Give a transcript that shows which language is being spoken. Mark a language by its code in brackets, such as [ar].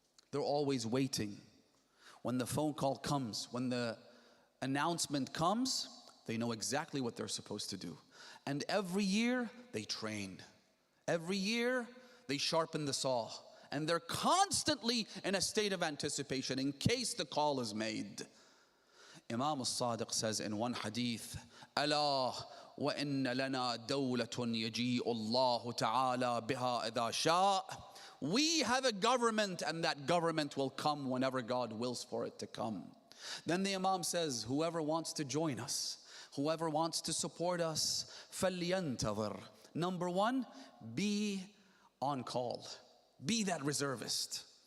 [en] They're always waiting. When the phone call comes, when the announcement comes, they know exactly what they're supposed to do. And every year, they train. Every year, they sharpen the saw. And they're constantly in a state of anticipation in case the call is made. Imam al-Sadiq says in one hadith, [ar] أَلَا وَإِنَّ لَنَا دَوْلَةٌ يَجِيءُ اللَّهُ تَعَالَى بِهَا إِذَا شَاءَ. [en] We have a government, and that government will come whenever God wills for it to come. Then the Imam says, whoever wants to join us, whoever wants to support us, [ar] فَلْيَنْتَظِرْ. [en] Number one, be on call. Be that reservist.